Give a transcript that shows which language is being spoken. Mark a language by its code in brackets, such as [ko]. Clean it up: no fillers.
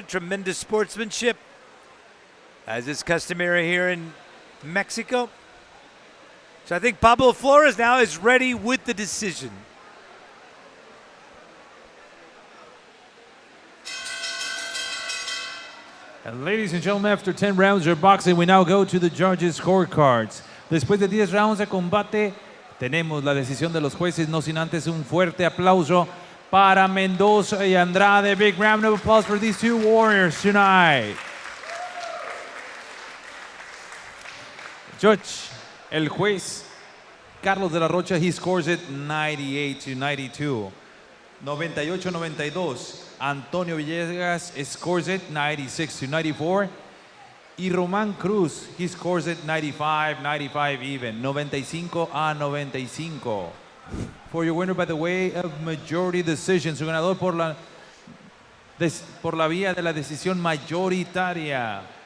[en] Tremendous sportsmanship, as is customary here in Mexico. So I think Pablo Flores now is ready with the decision. And ladies and gentlemen, after 10 rounds of boxing, we now go to the judges' scorecards. [es] Después de 10 rounds de combate, tenemos la decisión de los jueces, no sin antes un fuerte aplauso para Mendoza y Andrade. [en] Big round of applause for these two warriors tonight. Judge, [es] el juez [en] Carlos de la Rocha, he scores it 98-92. 98-92. Antonio Villegas scores it 96-94. Y Román Cruz, he scores it 95-95 even. 95-95. For your winner by the way of majority decision. [es] Su ganador por la vía de la decisión mayoritaria.